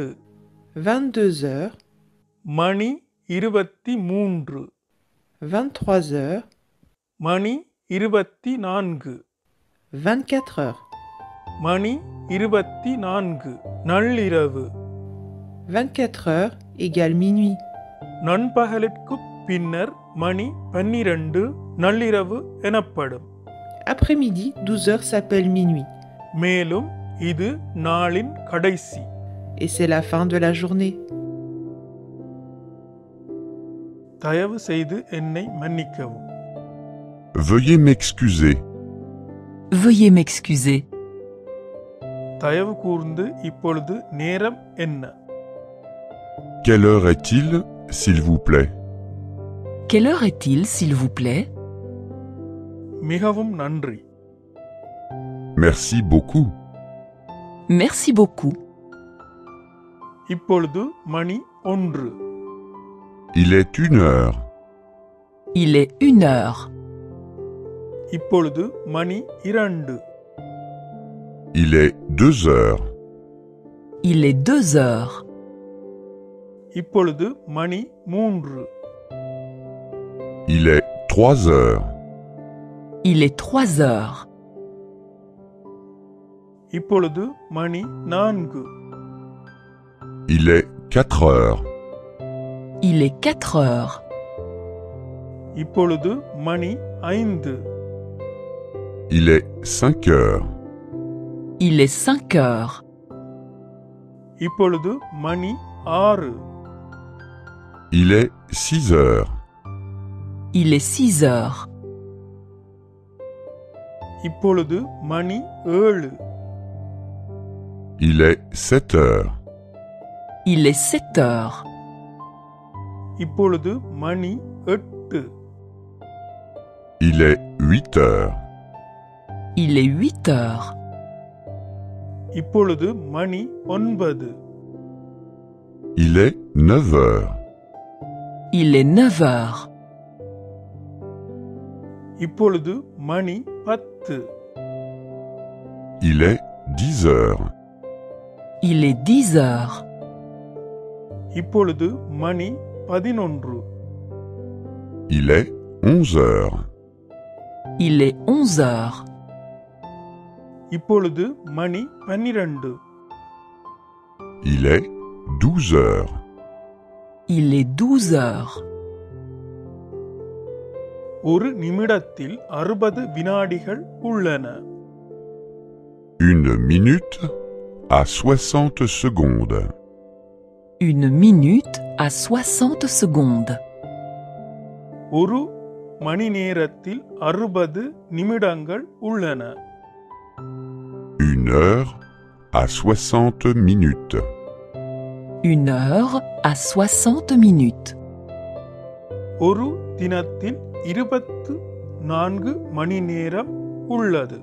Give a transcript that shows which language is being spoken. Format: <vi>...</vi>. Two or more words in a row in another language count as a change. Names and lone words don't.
<fr>22 heures,</fr> <ta>மணி 23,</ta> <fr>23 heures,</fr> <ta>மணி 24,</ta> <fr>24 heures.</fr> <ta>மணி 24, நள்ளிரவு.</ta> <fr>24 heures égale minuit.</fr> <ta>நண்பகலுக்கு பின்னர் மணி 12 நள்ளிரவு எனப்படும்.</ta> <fr>Après-midi, 12 heures s'appelle minuit.</fr> <ta>மேலும் இது நாளின் கடைசி.</ta> <fr>Et c'est la fin de la journée.</fr> <ta>தயவு செய்து என்னை மன்னிக்கவும்.</ta> <fr>Veuillez m'excuser. Veuillez m'excuser.</fr> <ta>தயவு கூர்ந்து இப்பொழுது நேரம் என்ன?</ta> <fr>Quelle heure est-il, s'il vous plaît? Quelle heure est-il, s'il vous plaît?</fr> <ta>மிகவும் நன்றி.</ta> <fr>Merci beaucoup. Merci beaucoup.</fr> <ta>இப்பொழுது மணி 1.</ta> <fr>Il est 1 heure. Il est 1 heure.</fr> <ta>இப்பொழுது மணி 2.</ta> <fr>Il est 2 heures. Il est 2 heures.</fr> <ta>இப்பொழுது மணி 3.</ta> <fr>Il est 3 heures. Il est 3 heures.</fr> <ta>இப்பொழுது மணி 4.</ta> <fr>Il est 4 heures. Il est 4 heures.</fr> <ta>இப்பொழுது மணி 5.</ta> <fr>Il est 5 heures. Il est 5 heures.</fr> <ta>இப்பொழுது மணி 6.</ta> <fr>Il est 6 heures. Il est 6 heures.</fr> <ta>இப்பொழுது மணி 7.</ta> <fr>Il est 7 heures. Il est 7 heures.</fr> <ta>இப்பொழுது மணி 8.</ta> <fr>Il est 8 heures. Il est 8 heures.</fr> <ta>இப்பொழுது மணி 9.</ta> <fr>Il est 9 heures. Il est 9 heures.</fr> <ta>இப்பொழுது மணி 10.</ta> <fr>Il est 10 heures. Il est 10 heures.</fr> <ta>இப்பொழுது மணி 11.</ta> <fr>Il est 11 heures. Il est 11 heures.</fr> <ta>இப்பொழுது மணி 12.</ta> <fr>Il est 12 heures. Il est 12 heures.</fr> <ta>ஒரு நிமிடத்தில் 60 வினாடிகள் உள்ளன.</ta> <fr>Une minute à 60 secondes. Une minute à 60 secondes.</fr> <ta>ஒரு மணி நேரத்தில் 60 நிமிடங்கள் உள்ளன.</ta> <fr>Une heure à 60 minutes. Une heure à 60 minutes.</fr> <ta>ஒரு தினத்தில் 24 மணி நேரம் உள்ளது.</ta>